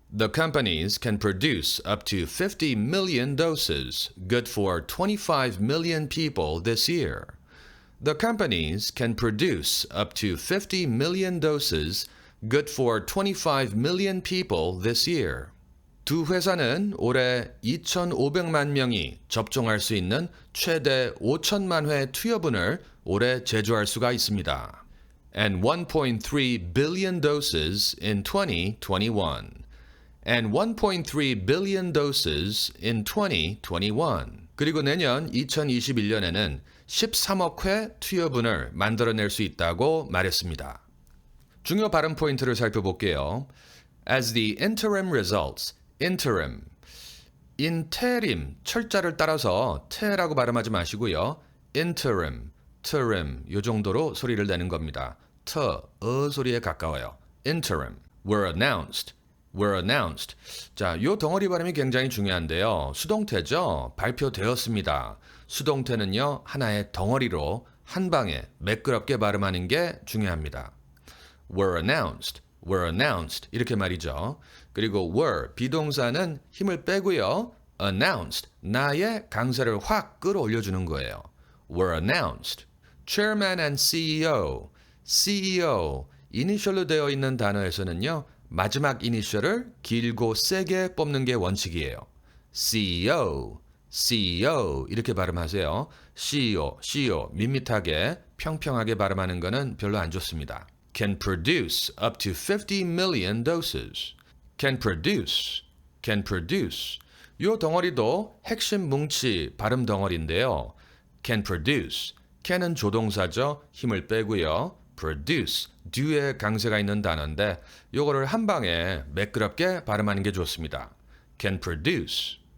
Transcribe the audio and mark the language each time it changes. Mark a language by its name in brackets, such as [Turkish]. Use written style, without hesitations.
[English] The companies can produce up to 50 million doses, good for 25 million people this year. The companies can produce up to 50 million doses, good for 25 million people this year. [Korean] 두 회사는 올해 2,500만 명이 접종할 수 있는 최대 5천만 회 투여분을 올해 제조할 수가 있습니다. [English] And 1.3 billion doses in 2021. [Korean] 그리고 내년 2021년에는 13억 회 투여분을 만들어낼 수 있다고 말했습니다. 중요 발음 포인트를 살펴볼게요. [English] As the interim results, interim, interim, [Korean] 철자를 따라서 te라고 발음하지 마시고요. interim, interim, 이 정도로 소리를 내는 겁니다. 소리에 가까워요. [English] interim, were announced, were announced. [Korean] 자, 요 덩어리 발음이 굉장히 중요한데요. 수동태죠. 발표되었습니다. 수동태는요, 하나의 덩어리로 한 방에 매끄럽게 발음하는 게 중요합니다. [English] were announced, were announced [Korean] 이렇게 말이죠. 그리고 were 비동사는 힘을 빼고요. announced 나의 강세를 확 끌어올려주는 거예요. [English] were announced. chairman and CEO, [Korean] CEO 이니셜로 되어 있는 단어에서는요. 마지막 이니셜을 길고 세게 뽑는 게 원칙이에요. CEO, CEO 이렇게 발음하세요. CEO, CEO 밋밋하게 평평하게 발음하는 거는 별로 안 좋습니다. [English] Can produce up to 50 million doses. Can produce, can produce. [Korean] 요 덩어리도 핵심 뭉치 발음 덩어리인데요. [English] Can produce. [Korean] can은 조동사죠. 힘을 빼고요. produce, do에 강세가 있는 단어인데 요거를 한 방에 매끄럽게 발음하는 게 좋습니다. [English] Can produce.